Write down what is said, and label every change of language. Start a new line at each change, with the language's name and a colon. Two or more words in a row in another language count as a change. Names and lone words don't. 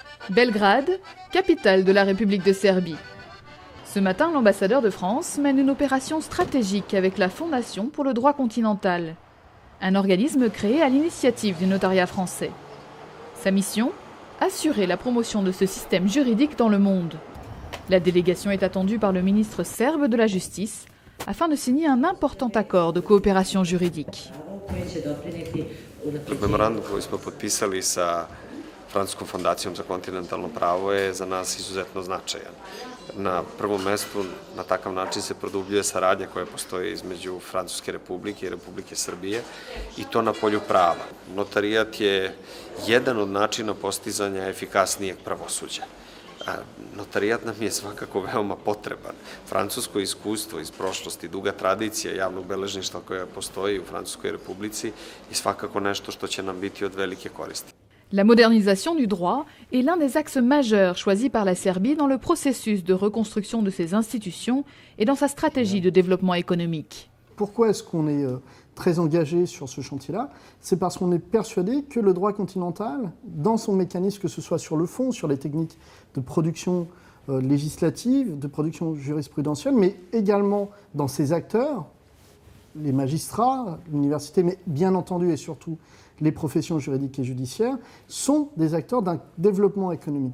French: Belgrade, capitale de la République de Serbie. Ce matin, l'ambassadeur de France mène une opération stratégique avec la Fondation pour le droit continental, un organisme créé à l'initiative du notariat français. Sa mission ? Assurer la promotion de ce système juridique dans le monde. La délégation est attendue par le ministre serbe de la Justice afin de signer un important accord de coopération juridique.
Serbian: Memorandum koji smo potpisali sa Francuskom fondacijom za kontinentalno pravo je za nas izuzetno značajan. Na prvom mestu na takav način se produbljuje saradnja koja postoji između Francuske republike i Republike Srbije i to na polju prava. Notarijat je jedan od načina postizanja efikasnijeg pravosuđa. Notarijat nam je svakako veoma potreban. Francusko iskustvo iz prošlosti, duga tradicija javnog beležništva koja postoji u Francuskoj republici je svakako nešto što će nam biti od velike koristi.
French: La modernisation du droit est l'un des axes majeurs choisis par la Serbie dans le processus de reconstruction de ses institutions et dans sa stratégie de développement économique. Pourquoi est-ce qu'on est très engagé sur ce chantier-là ? C'est parce qu'on est persuadé que le droit continental, dans son mécanisme, que ce soit sur le fond, sur les techniques de production législative, de production jurisprudentielle, mais également dans ses acteurs, les magistrats, l'université, mais bien entendu et surtout les professions juridiques et judiciaires, sont des acteurs d'un développement économique.